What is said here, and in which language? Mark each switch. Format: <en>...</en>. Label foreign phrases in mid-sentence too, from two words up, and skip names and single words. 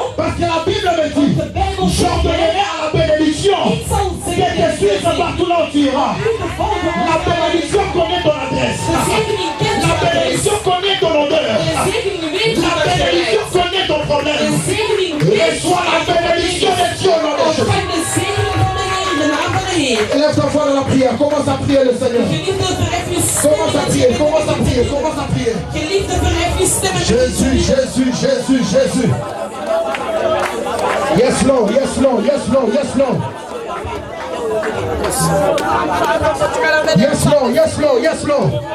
<fr>Parce que la Bible me dit,</fr> <nl>De Bijbel zegt,</nl> <fr>j'ordonnerai à la bénédiction</fr> <nl>ik zal</nl> <fr>de</fr> <nl>zeggen</nl> <fr>te suivre partout là où tu iras.</fr> <nl>u te volgen.</nl> <fr>La bénédiction connaît ton adresse.</fr> <nl>De zegening kent</nl> <fr>La</fr> <nl>je adres.</nl> <fr>bénédiction connaît ton odeur.</fr> <nl>De zegening weet</nl> <fr>La</fr> <nl>wat je</nl> <fr>bénédiction</fr> <nl>lijkt.</nl> <fr>connaît ton</fr> <nl>De</nl> <fr>problème.</fr> <nl>zegening weet</nl> <fr>Reçois la bénédiction de Dieu au nom de Jésus.</fr> <nl>Ontvang de zegening van de Heer in de naam van de Heer.</nl> <fr>Lève-toi dans la prière. Commence à prier le Seigneur.</fr> <nl>Geliefde, verhef je</nl> <fr>Commence à prier.</fr> <nl>stemmen.</nl> <fr>Commence à prier. Commence à prier.</fr> <nl>Geliefde, verhef je stemmen.</nl> <fr>Jésus, Jésus, Jésus, Jésus.</fr> <en>Yes, Lord. Yes, Lord. Yes, Lord. Yes, Lord. Yes, Lord. Yes, Lord. Yes, Lord.</en>